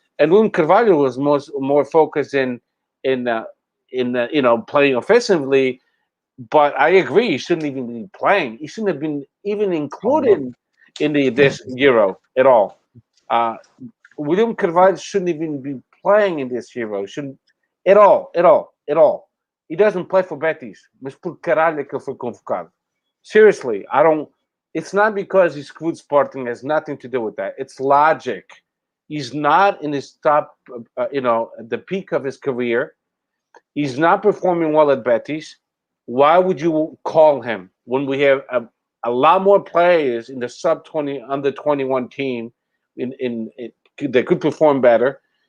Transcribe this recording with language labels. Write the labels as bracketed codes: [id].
[en] And William Carvalho was more focused in playing offensively. But I agree, he shouldn't even be playing. He shouldn't have been even included in this Euro at all. William Carvalho shouldn't even be playing in this Euro. Shouldn't at all. He doesn't play for Betis. [pt] Mas por caralho é que ele foi convocado? [en] Seriously, it's not because he screwed Sporting. It has nothing to do with that. It's logic. He's not in his top, the peak of his career. He's not performing well at Betis. Why would you call him when we have a lot more players in the sub-20, under-21 team that could perform better?